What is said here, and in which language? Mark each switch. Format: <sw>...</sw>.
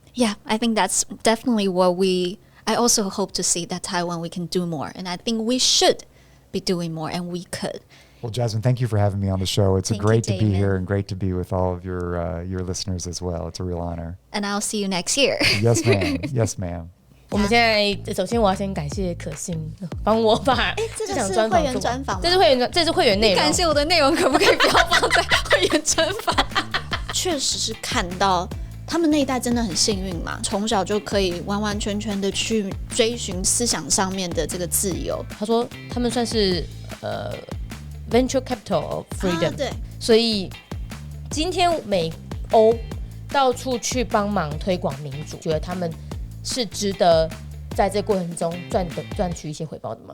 <en>Yeah, I think that's definitely what I also hope to see, that Taiwan, we can do more. And I think we should be doing more, and we could. Well, Jasmine, thank you for having me on the show. It's great to be here and great to be with all of your listeners as well. It's a real honor. And I'll see you next year. Yes, ma'am. Yes, ma'am.</en> <zh>我们现在首先我要先感谢可心帮我把这场专访做完。这是会员内容。感谢我的内容可不可以不要放在会员专访？确实是看到他们那一代真的很幸运嘛，从小就可以完完全全的去追寻思想上面的这个自由。他说他们算是</zh> <en>venture capital of freedom，</en> <zh>对，所以今天美欧到处去帮忙推广民主，觉得他们是值得在这过程中赚取一些回报的吗？</zh>